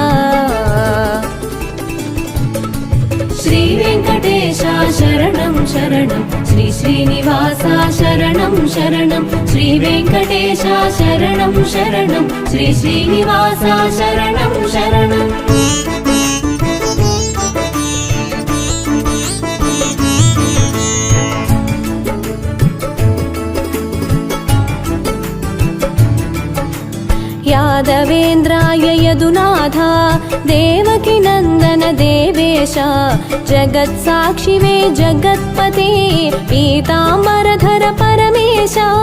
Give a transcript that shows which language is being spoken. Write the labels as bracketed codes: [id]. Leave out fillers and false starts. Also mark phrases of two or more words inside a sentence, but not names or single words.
[sa] శ్రీ వెంకటేశ శరణం శరణం శ్రీ శ్రీనివాస శరణం శరణం శ్రీ వెంకటేశ శరణం శరణం శ్రీ శ్రీనివాస శరణం శరణం यादवेन्द्राय यदुनाथ देवकी नन्दन देवेश जगत्साक्षिवे जगत्पते पीताम्बरधर परमेश